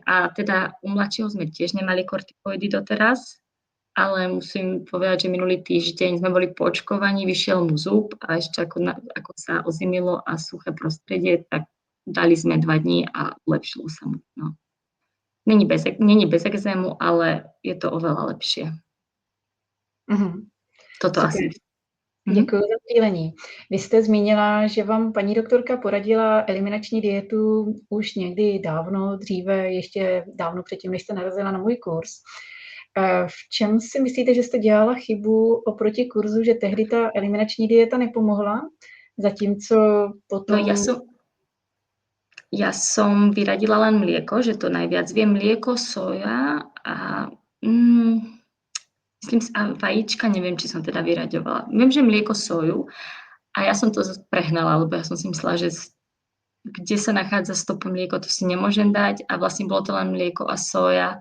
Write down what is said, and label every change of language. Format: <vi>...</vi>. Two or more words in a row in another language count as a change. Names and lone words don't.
<sk>A teda u mladšieho sme tiež nemali kortikoidy doteraz, ale musím povedať, že minulý týždeň sme boli po očkovaní, vyšiel mu zub a ešte ako sa ozimilo a suché prostredie, tak dali sme 2 dní a lepšilo sa mu. No. Není bez exému, ale je to oveľa lepšie. Toto</sk> <cs>Super.</cs> <sk>asi.</sk> <cs>Děkuji za sdílení. Vy jste zmínila, že vám paní doktorka poradila eliminační dietu už někdy dávno, dříve, ještě dávno předtím, než jste narazila na můj kurz. V čem si myslíte, že jste dělala chybu oproti kurzu, že tehdy ta eliminační dieta nepomohla, zatímco potom...</cs> <sk>No ja som vyradila len mlieko, že to najviac viem. Mlieko, soja a myslím si, a vajíčka, neviem, či som teda vyraďovala. Viem, že mlieko, soju a ja som to prehnala, lebo ja som si myslela, že kde sa nachádza stopu mlieko, to si nemôžem dať a vlastne bolo to len mlieko a soja.</sk>